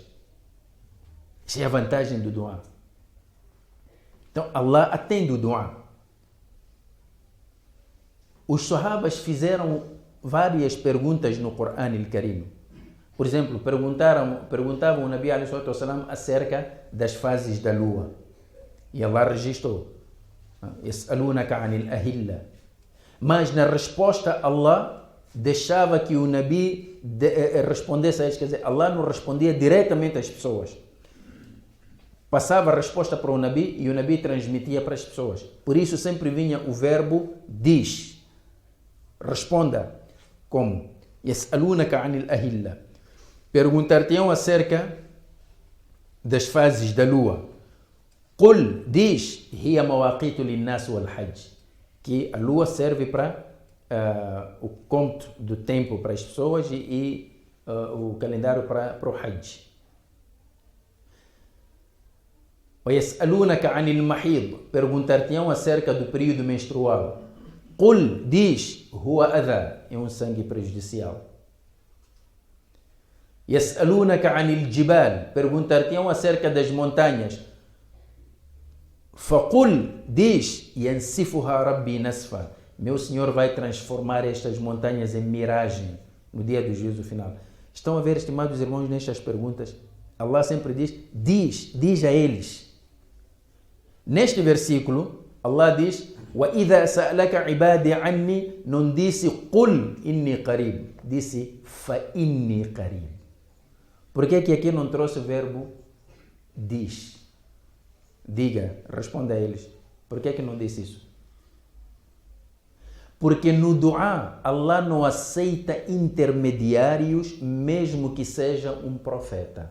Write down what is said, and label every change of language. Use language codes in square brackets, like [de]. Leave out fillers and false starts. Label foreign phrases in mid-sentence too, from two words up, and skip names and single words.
[pt] Essa é a vantagem do dua. Então Allah atende o dua. Os sahabas fizeram várias perguntas no Corão al-Karim. Por exemplo, perguntavam o [ar] النبي عليه الصلاة والسلام [pt] acerca das fases da lua. E Allah registrou. [ar] يسألونك عن الأهلة. [pt] Mas na resposta Allah deixava que o Nabi respondesse a eles. Quer dizer, Allah não respondia diretamente às pessoas. Passava a resposta para o Nabi e o Nabi transmitia para as pessoas. Por isso sempre vinha o verbo diz. Responda. Como? [ar] يسألونك عن الأهلة. [pt] Perguntar-te-ão acerca das fases da lua. Qul, diz, [ar] هي مواقيت للناس والحج. [pt] Que a lua serve para o conto do tempo para as pessoas e o calendário para o hajj. [ar] ويسألونك عن المحيض. [pt] Perguntar-te-ão acerca do período menstrual. [ar] قل, diz, هو أذى. [pt] É um sangue prejudicial. [ar] يسألونك عن الجبال. [pt] Perguntar-te-ão acerca das montanhas. Faqul, diz, [ar] ينسفها ربي نسفا. [pt] Meu Senhor vai transformar estas montanhas em miragem no dia do juízo final. Estão a ver, estimados irmãos, nestas perguntas? Allah sempre diz a eles. Neste versículo, Allah diz, [ar] وإذا سألك عبادي عني, [pt] não disse [ar] قل إني قريب, [pt] disse [ar] فإني قريب. [pt] Por que aqui não trouxe o verbo diz? Diga, responda a eles. Por que não disse isso? Porque no dua, Allah não aceita intermediários, mesmo que seja um profeta.